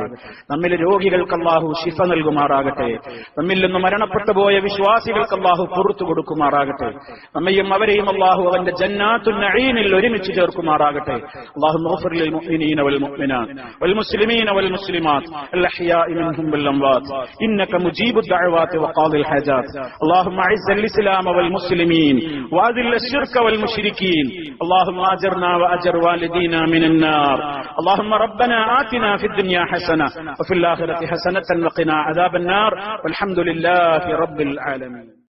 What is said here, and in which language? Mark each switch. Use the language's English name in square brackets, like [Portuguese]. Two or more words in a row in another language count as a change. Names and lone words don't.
[Malayalam] നമ്മിലെ രോഗികൾക്ക് അല്ലാഹു ശിഫ നൽകുമാറാകട്ടെ. നമ്മിൽ നിന്ന് മരണപ്പെട്ടു പോയ വിശ്വാസികൾക്ക് അല്ലാഹു പുറത്തു കൊടുക്കുമാറാകട്ടെ. നമ്മയും അവരെയും അല്ലാഹു അവന്റെ [Arabic] جنات النعيم [Malayalam] ഒരുമിച്ച് ചേർക്കുമാറാകട്ടെ. [Arabic] اللهم اغفر للمؤمنين والمؤمنات والمسلمين والمسلمات الأحياء منهم والأموات إنك مجيب الدعوات وقاضي الحاجات. اللهم اعز الاسلام والمسلمين واذل الشرك والمشركين. اللهم اجرنا واجر والدينا من النار. اللهم ربنا آتنا في الدنيا حسنة وفي الآخرة حسنة وقنا عذاب النار. والحمد لله رب العالمين.